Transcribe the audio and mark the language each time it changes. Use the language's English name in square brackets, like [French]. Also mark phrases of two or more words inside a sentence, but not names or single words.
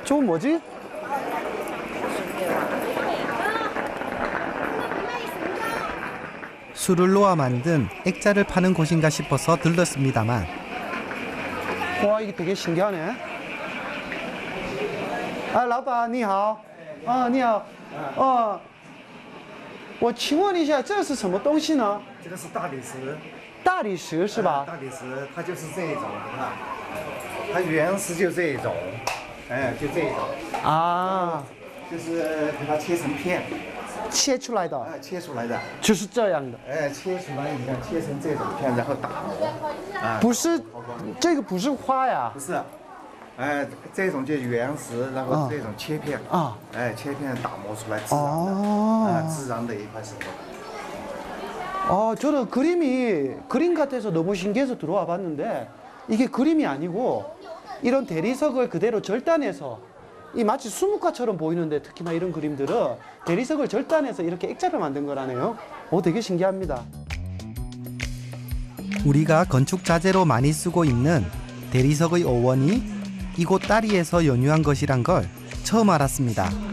[Korean] 저건 뭐지? 술을 놓아 만든 액자를 파는 곳인가 싶어서 들렀습니다만 와, 이게 되게 신기하네. 아, [Chinese] 老板你好。你好。我请问一下，这是什么东西呢？这个是大理石。大理石是吧？大理石，它就是这一种，你看，它原石就这一种，就这一种。啊。就是给它切成片。切出来的，切出来的，就是这样的。切出来，你看，切成这种片，然后打磨。不是，这个不是花呀。不是，这种就是原石，然后这种切片。切片打磨出来自然的，自然的一块石头。 [Korean] 저는 그림 같아서 너무 신기해서 들어와 봤는데 이게 그림이 아니고 이런 대리석을 그대로 절단해서 이 마치 수묵화처럼 보이는데 특히나 이런 그림들은 대리석을 절단해서 이렇게 액자를 만든 거라네요. 되게 신기합니다. 우리가 건축 자재로 많이 쓰고 있는 대리석의 어원이 이곳 따리에서 연유한 것이란 걸 처음 알았습니다.